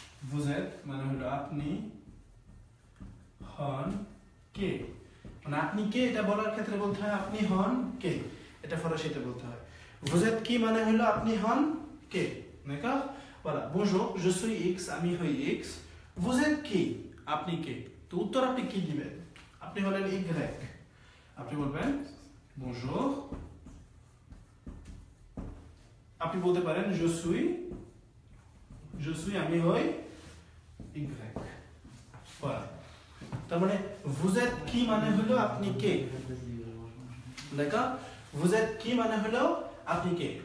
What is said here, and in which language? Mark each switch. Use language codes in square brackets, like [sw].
[fr] vous êtes [bn] মানে হলো আপনি, হন কে, মানে আপনি কে এটা বলার ক্ষেত্রে বলতে হয় আপনি হন কে, এটা ফরাসিতে বলতে হয়। [fr] vous êtes qui [bn] মানে হলো আপনি হন কে, [fr] d'accord, voilà, bonjour, je suis X, আমি হই X, vous êtes qui, [bn] আপনি কে। তো উত্তর আপনি কি দিবেন? আপনি হলেন Y, আপনি বলবেন bonjour, আপনি বলতে পারেন [fr] je suis [bn] আমি হই Y, voilà। তার মানে [fr] vous êtes qui [bn] মানে হলো আপনি কে, d'accord, vous êtes qui মানে হলো আপনি কে।